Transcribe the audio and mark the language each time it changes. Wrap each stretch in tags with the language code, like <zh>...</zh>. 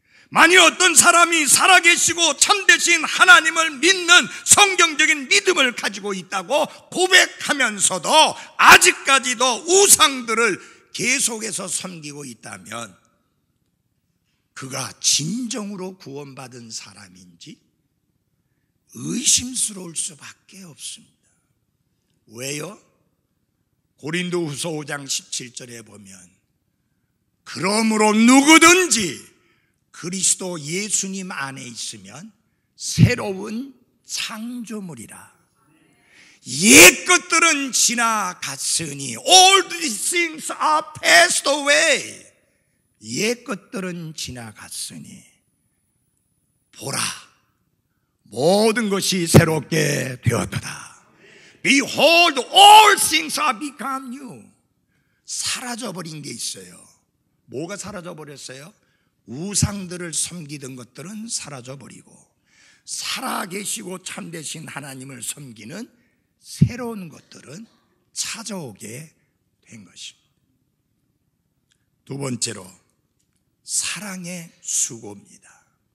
<ko>만일 어떤 사람이 살아계시고 참되신 하나님을 믿는 성경적인 믿음을 가지고 있다고 고백하면서도 아직까지도 우상들을 계속해서 섬기고 있다면 그가 진정으로 구원받은 사람인지 의심스러울 수밖에 없습니다. 왜요? 고린도후서 5장 17절에 보면, 그러므로 누구든지 그리스도 예수님 안에 있으면 새로운 창조물이라. 옛 것들은 지나갔으니</ko> <en>all these things are passed away.</en> <ko>옛 것들은 지나갔으니 보라, 모든 것이 새롭게 되었도다.</ko> <en>Behold, all things are become new.</en> <ko>사라져버린 게 있어요. 뭐가 사라져버렸어요? 우상들을 섬기던 것들은 사라져버리고 살아계시고 참되신 하나님을 섬기는 새로운 것들은 찾아오게 된 것입니다. 두 번째로 사랑의 수고입니다.</ko>